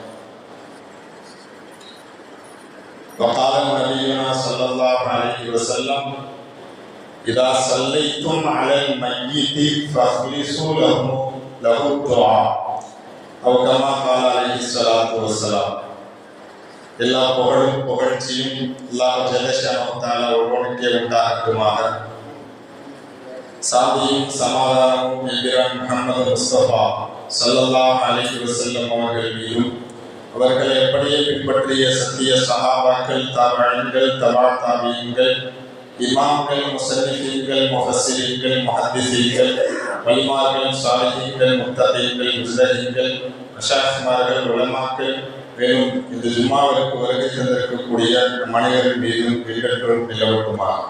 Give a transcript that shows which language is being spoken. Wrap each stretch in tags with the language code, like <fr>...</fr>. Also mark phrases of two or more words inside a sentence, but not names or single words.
<ar>وقال نبينا صلى الله عليه وسلم إذا صليتم على الميت فاخلصوا له الدعاء أو كما قال عليه الصلاة والسلام.</ar> <ta>எல்லா புகழும் புகழ்ச்சியும்</ta> <ar>الله جل شأنه تعالى</ar> <ta>ஒருவனுக்கே உண்டாகட்டுமாக. சாந்தியும் சமாதானமும் என்கிறான் முஹம்மது முஸ்தபா</ta> <ar>صلى الله عليه وسلم</ar> <ta>அவர்கள் மீதும் அவர்களை எப்படியே பின்பற்றிய சத்திய சஹாபாக்கள், தாபிஈன்கள், தபா தாபிஈன்கள், இமாம்கள், முஸன்னிஃபீன்கள், முஃபஸ்ஸிரீன்கள், முஹத்திஸீன்கள், வலிமார்கள், சாலிஹீன்கள், முத்தகீன்கள், முஜ்தஹீன்கள், மஷாயிக்மார்கள், உலமாக்கள், மேலும் இந்த ஜும்மாவிற்கு வருகை தந்திருக்கக்கூடிய மனிதர்கள் மீதும் பின்பற்றும் நிலவட்டுமா.</ta>